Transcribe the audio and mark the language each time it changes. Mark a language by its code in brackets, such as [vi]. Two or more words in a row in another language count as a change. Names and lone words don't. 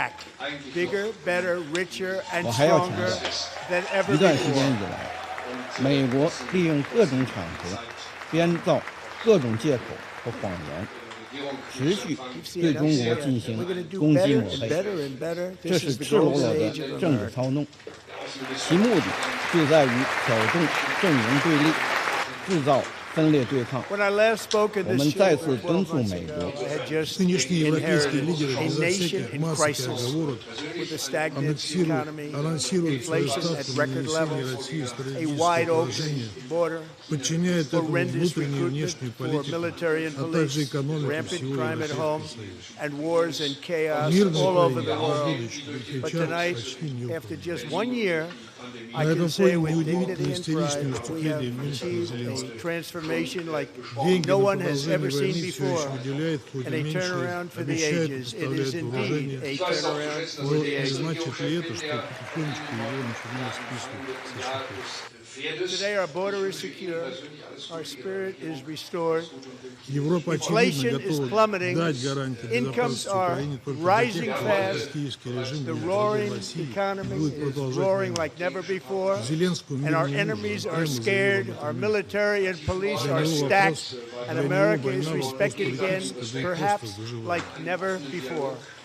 [zh] 我还要强调，一段时间以来，美国利用各种场合编造各种借口和谎言，持续对中国进行攻击抹黑，这是赤裸裸的政治操弄，其目的就在于挑动阵营对立，制造分裂对抗。我们再次敦促美国， [ru] Нынешние европейские лидеры безо всяких масок и оговорок анонсируют свою ставку на нанесение России стратегического поражения, подчиняют этому внутреннюю и внешнюю политику, а также экономику всего Европейского Союза. Мирное правительство будущее сейчас почти неуправляемо. На этом фоне неудивительно истеричные выступления Дмитрия Зеленского. Деньги на продолжение войны все еще выделяет, хоть и меньше, обещает поставлять вооружение, но не значит ли это, что потихонечку его начинают списывать со счетов? [en] Today our border is secure, our spirit is restored. Inflation is plummeting, incomes are rising fast, the roaring economy is roaring like never before, and our enemies are scared, our military and police are stacked, and America is respected again, perhaps like never before.